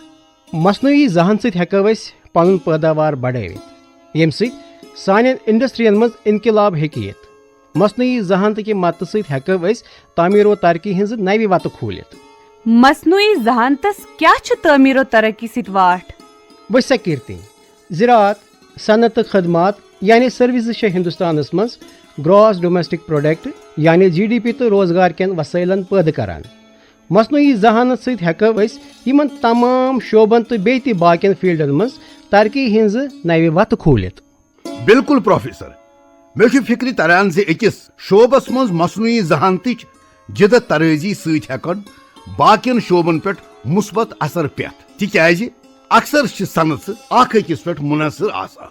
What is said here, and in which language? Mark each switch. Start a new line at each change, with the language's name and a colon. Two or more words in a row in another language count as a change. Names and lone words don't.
Kashmiri: مصنوعی ذہن سۭتۍ ہٮ۪کو أسۍ پنُن پٲداوار بڑٲوِتھ ییٚمہِ سۭتۍ سانٮ۪ن انڈسٹرین منٛز انقلاب ہیٚکہِ یِتھ. مصنوعی ذہانت کہِ مدتہٕ سۭتۍ ہٮ۪کو أسۍ تعمیٖر و ترقی ہٕنٛزٕ نوِ وتہٕ کھوٗلِتھ. مصنوعی ذہانتس کیا چھُ تعمیٖر و ترقی سۭتۍ واٹھ؟ وٕچھ سا کیرتی، زراعت، صنعت تہٕ خدمات یعنی سٔروِسز چھےٚ ہندوستانس منٛز
English: gross domestic product
Kashmiri: یعنی GDP تہٕ روزگار کٮ۪ن وسٲیلن پٲدٕ کران. مصنوعی ذہانت سۭتۍ ہٮ۪کو أسۍ یِمن تمام شعبن تہٕ بیٚیہِ تہِ باقین فیٖلڈن منٛز ترقی ہٕنٛزٕ نوِ وتہٕ کھوٗلِتھ. بالکل پروفیسر، مےٚ چھُ فکرِ تران زِ أکِس شعبس منٛز مصنوعی ذہانتٕچ جدت طرٲزی سۭتۍ ہٮ۪کن باقین شعبن پٮ۪ٹھ مثبت اثر پٮ۪تھ، تِکیازِ اکثر چھِ صنعژٕ اکھ أکِس پٮ۪ٹھ منحصر آسان.